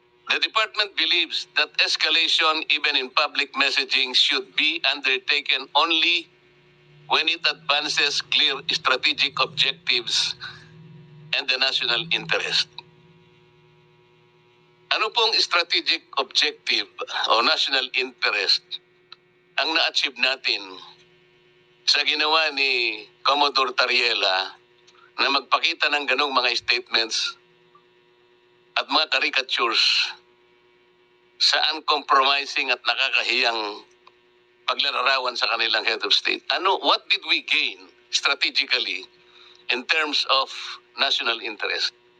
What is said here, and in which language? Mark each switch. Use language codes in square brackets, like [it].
[en] The department believes that escalation, even in public messaging, should be undertaken only when it advances clear strategic objectives and the national interest. [tl] Ano pong strategic objective o national interest ang na-achieve natin sa ginawa ni Commodore Tariela na magpakita ng ganong mga statements at mga caricatures sa uncompromising at nakakahiyang paglalarawan sa kanilang head of state? [en] What did we gain strategically in terms of national interest?